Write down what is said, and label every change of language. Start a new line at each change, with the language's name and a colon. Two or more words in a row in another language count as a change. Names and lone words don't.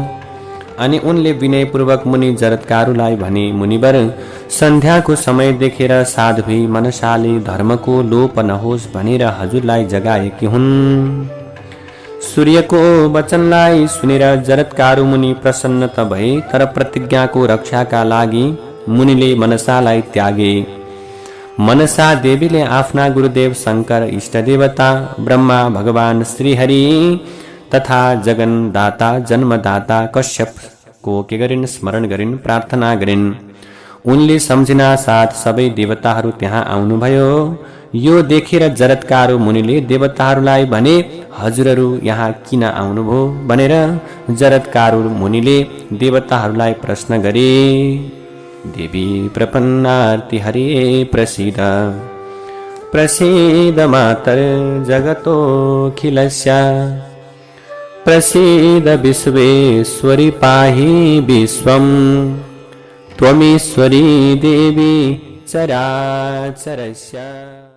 Nepali: अनि उनले विनयपूर्वक मुनि जरत्कारुलाई भने, मुनिवर, सन्ध्याको समय देखेर साध्वी मनसाले धर्मको लोप नहोस् भनेर हजुरलाई जगाएकी हुन्। सूर्यको वचनलाई सुनेर जरत्कारु मुनि प्रसन्न त भए, तर प्रतिज्ञाको रक्षाका लागि मुनिले मनसालाई त्यागे। मनसा देवीले आफ्ना गुरुदेव शंकर, इष्टदेवता ब्रह्मा, भगवान श्रीहरि तथा जगन्दाता जन्मदाता कश्यपको के गरिन्? स्मरण गरिन्, प्रार्थना गरिन्। उनले सम्झिना साथ सबै देवताहरू त्यहाँ आउनुभयो। यो देखेर जरत्कारु मुनिले देवताहरूलाई भने, हजुरहरू यहाँ किन आउनुभयो भनेर जरत्कारु मुनिले देवताहरूलाई प्रश्न गरे।
Sanskrit: देवी प्रपन्नार्ति हरे प्रसीद प्रसीद मातर जगतोऽखिलस्य प्रसीद विश्वेश्वरी पाहि विश्वं त्वमीश्वरी देवी चराचरस्य।